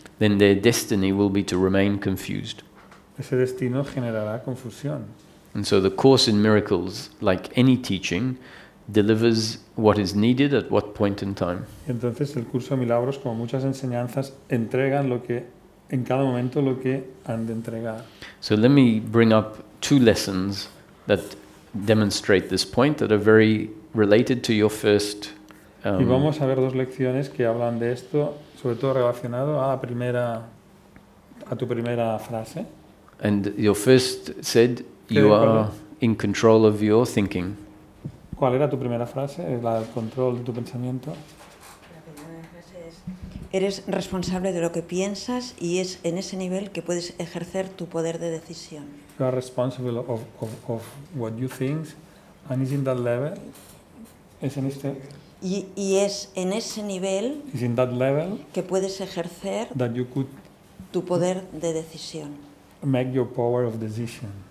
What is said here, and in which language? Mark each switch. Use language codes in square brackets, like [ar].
[en] then their destiny will be to remain confused. [es] ese destino generará confusión. [en] And so the Course in Miracles, like any teaching, delivers what is needed at what point in time. [es] Y entonces el curso de milagros, como muchas enseñanzas, entregan lo que en cada momento lo que han de entregar. [en] So let me bring up two lessons that demonstrate this point that are very related to your first. [es] Y vamos a ver dos lecciones que hablan de esto, sobre todo relacionado a tu primera frase. [en] And your first said you are in control of your thinking. [es] ¿Cuál era tu primera frase? El control de tu pensamiento. La primera frase es: eres responsable de lo que piensas y es en ese nivel que puedes ejercer tu poder de decisión. [en] You are responsible of what you think, and is in that level. [es] Es en este. Y es en ese nivel [en] Is in that level [es] que puedes ejercer [en] that you could [es] tu poder de decisión. [en] make your power of decision.